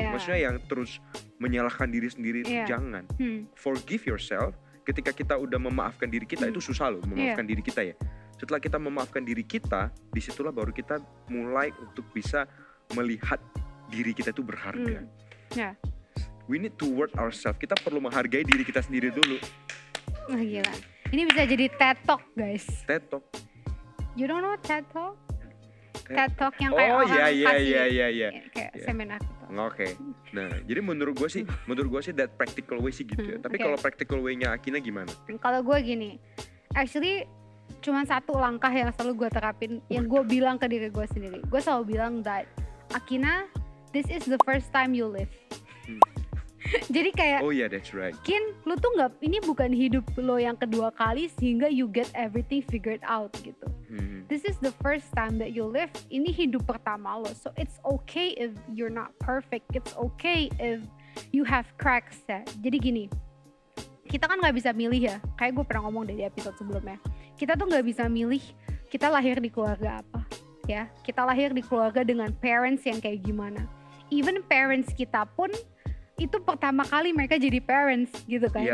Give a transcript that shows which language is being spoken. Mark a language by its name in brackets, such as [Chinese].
[Indonesian] Maksudnya yang terus menyalahkan diri sendiri itu jangan. [English] Forgive yourself. [Indonesian] Ketika kita udah memaafkan diri kita, itu susah loh memaafkan diri kita ya. Setelah kita memaafkan diri kita, disitulah baru kita mulai untuk bisa melihat diri kita itu berharga. [English] We need to worth ourselves. [Indonesian] Kita perlu menghargai diri kita sendiri dulu. Wah gila. Ini bisa jadi TED Talk guys. [English] TED Talk. You don't know TED Talk? [Indonesian] TED Talk yang kayak orang kayak seminar gitu. Oke. Nah, jadi menurut gue sih [English] that practical way [Indonesian] sih gitu ya. Tapi kalau practical way-nya Akina gimana? Kalau gue gini, actually cuma satu langkah yang selalu gue terapin, yang gue bilang ke diri gue sendiri. Gue selalu bilang [English] that, Akina, this is the first time you live. [Indonesian] Jadi kayak, [English] oh yeah, that's right. [Indonesian] Kin, lu tuh nggak, ini bukan hidup lo yang kedua kali sehingga [English] you get everything figured out [Indonesian] gitu. [English] This is the first time that you live. [Indonesian] Ini hidup pertama lo, [English] so it's okay if you're not perfect. It's okay if you have cracks ya. [Indonesian] Jadi gini, kita kan nggak bisa milih ya. Kayak gue pernah ngomong dari episode sebelumnya. Kita tuh nggak bisa milih kita lahir di keluarga apa, ya. Kita lahir di keluarga dengan parents yang kayak gimana. Even parents kita pun itu pertama kali mereka jadi parents gitu kan.